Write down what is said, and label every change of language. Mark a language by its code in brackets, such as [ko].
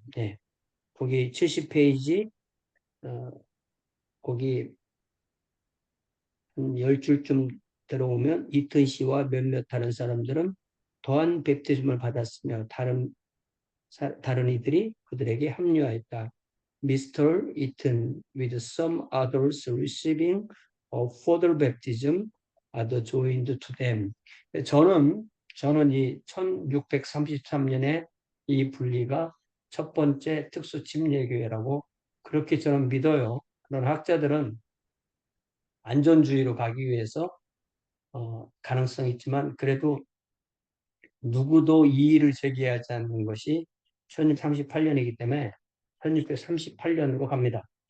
[ko] 네, 거기 70페이지, 거기 한 10줄쯤 들어오면 이튼 씨와 몇몇 다른 사람들은 더한 베프티즘을 받았으며 다른 이들이 그들에게 합류하였다. [en] Mr. Eaton with some others receiving a further baptism are joined to them. [ko] 저는 이 1633년에 이 분리가 첫 번째 특수 침례교회라고 그렇게 저는 믿어요. 그런 학자들은 안전주의로 가기 위해서 가능성이 있지만 그래도 누구도 이의를 제기하지 않는 것이 1638년이기 때문에 1638년으로 갑니다.